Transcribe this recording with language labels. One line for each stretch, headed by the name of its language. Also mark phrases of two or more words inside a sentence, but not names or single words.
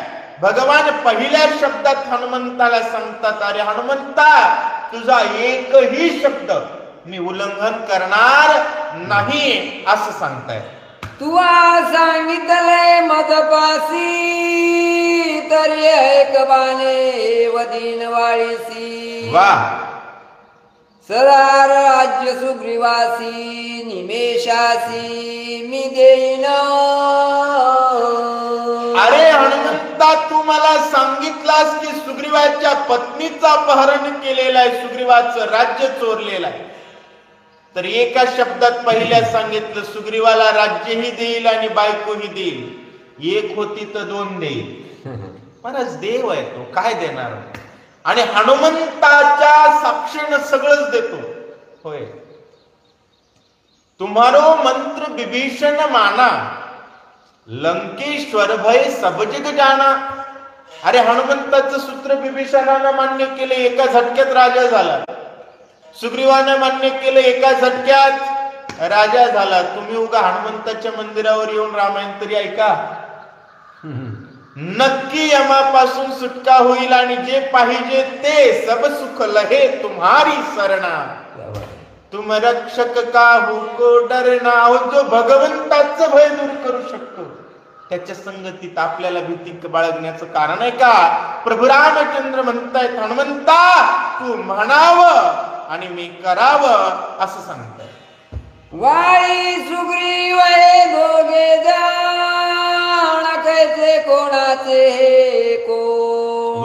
Marathi: भगवान पहिल्या शब्दात हनुमंताला सांगतात, अरे हनुमंता तुझा एकही शब्द मी उल्लंघन करणार नाही असं सांगताय. तू सांगितले मदपासी, तरी एक बाणे वदीन वाळीसी. वा. सदार राज्य सुग्रीवासी, निमेषासी मी देईन. अरे हनुमंता तू मला सांगितलास की सुग्रीवाच्या पत्नीचं अपहरण केलेलं आहे, सुग्रीवाचं राज्य चोरलेलं आहे. तर एका शब्दात पहिल्या सांगितलं सुग्रीवाला राज्यही देईल आणि बायकोही देईल. एक होती तर दोन देईल. परच देव आहे तो, काय देणार. आणि हनुमंताच्या साक्षीनं सगळंच देतो. होय.
Hindi: तुम्हारो मंत्र विभीषण माना, लंकेश्वर भय सब जग जाना.
Marathi: अरे हनुमंताचं सूत्र विभीषणानं मान्य केले, एका झटक्यात राजा झाला. सुग्रीवानं मान्य केलं, एका झटक्यात राजा झाला. तुम्ही उगा हनुमंताच्या मंदिरावर येऊन रामायण तरी ऐका. नक्की यमापासून सुटका होईल आणि जे पाहिजे ते
Hindi: सब सुख लहे तुम्हारी सरना. तुम रक्षक काहू को डरना.
Marathi: जो भगवंताचं भय दूर करू शकतो त्याच्या संगतीत आपल्याला भीती बाळगण्याचं कारण आहे का. प्रभू रामचंद्र म्हणतायत, हनुमंता तू म्हणावं आणि मी करावं असं सांगताय. वाळी सुग्रीव हे दोघे जाण, कैसे कोणाचे हे कोण.